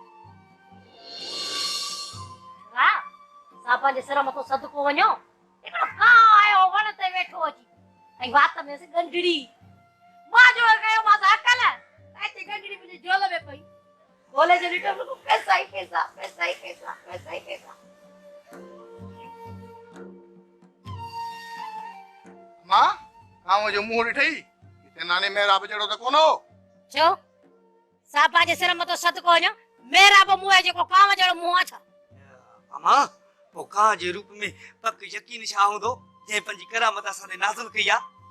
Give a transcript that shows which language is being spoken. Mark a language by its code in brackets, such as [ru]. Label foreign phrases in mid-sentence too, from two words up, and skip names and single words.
[sd] हा असां पंहिंजे सिर मथां सदको वञो हिकिड़ो कांउ आयो वण ते वेठो अची ऐं वात में गंढड़ी मां जो कयो मां त अकल हिते गंढड़ी मुंहिंजी झोल में पई ॻोल्हे जे ॾिठो बिल्कुलु पैसा ई पैसा पैसा ई पैसा पैसा ई पैसा मां कांव जो मुंहुं ॾिठई हिते नाने मेहराब जहिड़ो त कोन हो छो सा पंहिंजे सिर मथां सदको वञो मेरा बि मुंहुं आहे जेको कांव जहिड़ो मुंहुं आहे छा अमा पोइ कां जे रूप में पक यकीन छा हूंदो जंहिं पंहिंजी करामत असां ते नाज़िल कई आहे